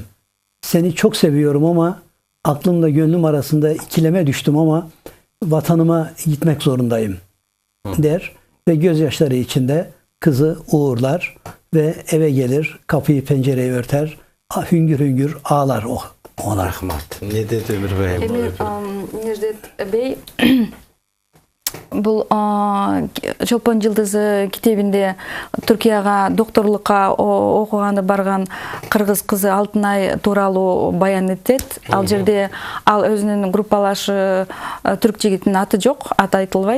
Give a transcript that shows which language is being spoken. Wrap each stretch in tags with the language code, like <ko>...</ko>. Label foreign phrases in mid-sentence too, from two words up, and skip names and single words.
<tr>Seni çok seviyorum ama aklımla gönlüm arasında ikileme düştüm ama vatanıma gitmek zorundayım der ve gözyaşları içinde kızı uğurlar ve eve gelir, kapıyı pencereyi örter, hüngür hüngür ağlar ona. Rahmat. Ne dedi Ömür Bey?</tr> <ky>Эми Неждет Бей бул Чолпон жылдызы китебинде Түркияга докторлукка окуганы барган кыргыз кызы Алтынай тууралуу баян этет. Ал жерде ал өзүнүн группалашы түрк жигитинин аты жок, аты айтылбайт.</ky>